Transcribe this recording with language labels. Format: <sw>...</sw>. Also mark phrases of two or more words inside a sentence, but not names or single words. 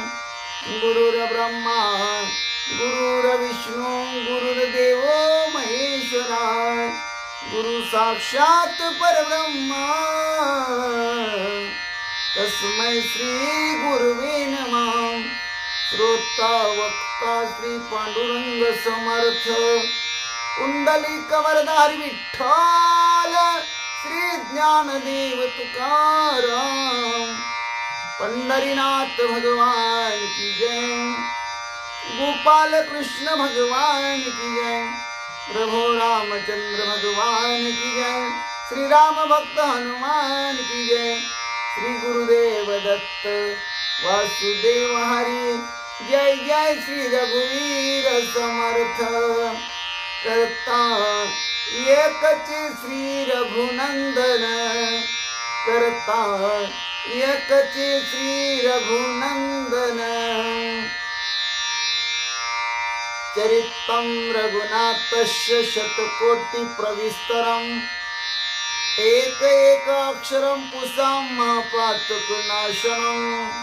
<sa>गुरुर्ब्रह्मा गुरुर्विष्णु गुरुर्देवो महेश्वरा, गुरु साक्षात परब्रह्मा, तस्मै श्री गुरुवे नमः।</sa> <mr>श्रोता वक्ता श्री पांडुरंग समर्थ, कुंडलिक वरदारी विठ्ठल श्री ज्ञानदेव तुकाराम।</mr> <hi>पंढरीनाथ भगवान की जय, गोपाल कृष्ण भगवान की जय, प्रभु रामचंद्र भगवान की जय, श्री राम भक्त हनुमान की जय,</hi> <mr>श्री गुरुदेव दत्त वासुदेव हरि जय जय, श्री रघुवीर समर्थ करता एकची श्री रघुनंदन, करता एकची श्री रघुनंदन।</mr> <sa>चरितं रघुनाथस्य शतकोटि प्रविस्तरम्, एक एक अक्षरं पुंसां महापातकनाशनं।</sa>